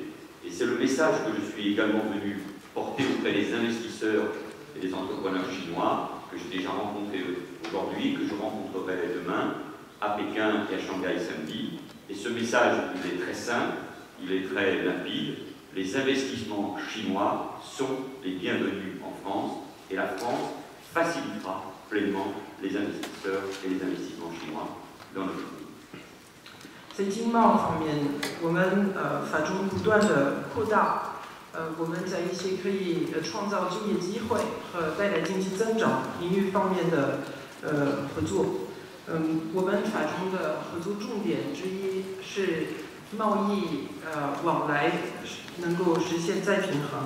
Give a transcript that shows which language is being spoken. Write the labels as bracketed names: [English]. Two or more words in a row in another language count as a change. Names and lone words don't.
[French] Et c'est le message que je suis également venu porter auprès des investisseurs et des entrepreneurs chinois que j'ai déjà rencontrés aujourd'hui, que je rencontrerai demain à Pékin et à Shanghai samedi. Et ce message, il est très simple, il est très limpide. Les investissements chinois sont les bienvenus en France et la France facilitera pleinement les investisseurs et les investissements chinois dans notre pays. [Chinese] 在经贸方面，我们法中不断的扩大，我们在一些可以创造就业机会和带来经济增长领域方面的合作。我们法中的合作重点之一是贸易往来能够实现再平衡。